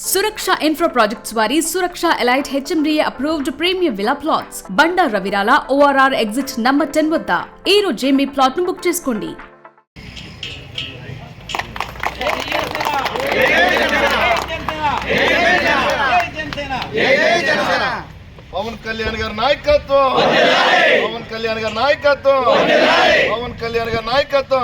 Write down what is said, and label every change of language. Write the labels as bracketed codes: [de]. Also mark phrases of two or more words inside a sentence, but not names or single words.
[en] Suraksha Infra Projects వారి Suraksha Elite HMDA approved premium villa plots. [te] బండా రవిరాల ORR [en] exit number [te] 10 వద్ద ఈ రోజే మీ ప్లాట్ ను బుక్ చేసుకోండి. పవన్ కళ్యాణ్ గారి నాయకత్వం, పవన్ కళ్యాణ్ గారి నాయకత్వం, పవన్ కళ్యాణ్ గారి నాయకత్వం.